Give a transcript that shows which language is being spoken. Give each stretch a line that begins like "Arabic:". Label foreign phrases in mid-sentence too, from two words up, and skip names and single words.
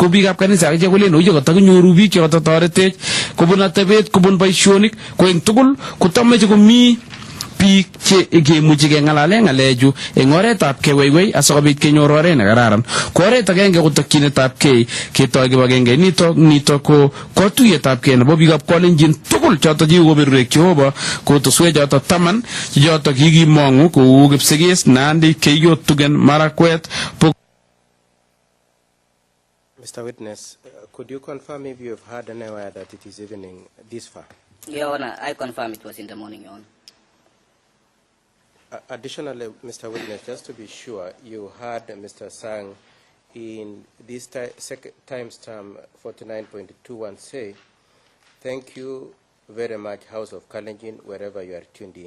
Kalenjin: ko biikab kanisa akichek kolen oye kotakinyoru biik chekototoretech kobun atebet kobun boishonik ko eng tugul kotameche komi biik che kemuchi kengalale ngalechu eng oretab keweiwei asikobit kenyor oret nekararan ko oret agenge ko tokyinetab kei ketoi kibagenge nito ko katuyetab kei nebo biikab Kalenjin tugul choto chekikobirwek Jehova kotuswek choto 10 choto kikimongu kou Kipsigis Nandi Keiyo Tugen Marakwet.
English: Mr. Witness, could you confirm if you have heard anywhere that it is evening this far? Your Honor, I confirm it was in the morning, Your Honor. Additionally, Mr. Witness, just to be sure, you heard Mr. Sang in this timestamp 49.21 say, "Thank you very much, House of Kalenjin, wherever you are tuned in.